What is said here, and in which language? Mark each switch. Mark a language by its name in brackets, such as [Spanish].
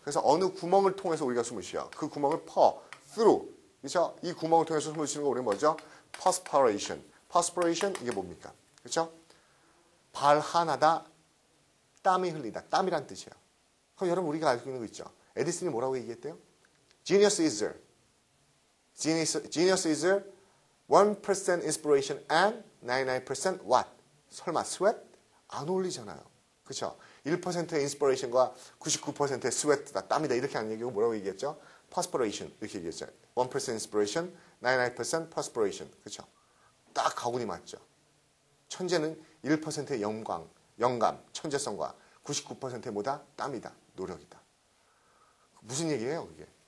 [Korean] 그래서 어느 구멍을 통해서 우리가 숨을 쉬어요. 그 구멍을 through. 그렇죠? 이 구멍을 통해서 숨을 쉬는 거 우리는 뭐죠? perspiration. perspiration 이게 뭡니까? 그렇죠? 발한하다, 땀이 흘리다. 땀이란 뜻이에요. 그럼 여러분 우리가 알고 있는 거 있죠? 에디슨이 뭐라고 얘기했대요? [English] Genius is 1% inspiration and 99% what? [Korean] 설마 sweat? 안 어울리잖아요. 그렇죠? 1%의 inspiration과 99%의 sweat다. 땀이다. 이렇게 하는 얘기고 뭐라고 얘기했죠? perspiration. 이렇게 얘기했죠. [English] 1% inspiration, 99% perspiration. [Korean] 그렇죠? 딱 가군이 맞죠. 천재는 1%의 영감, 천재성과 99%의 뭐다? 땀이다. 노력이다. 무슨 얘기예요, 그게?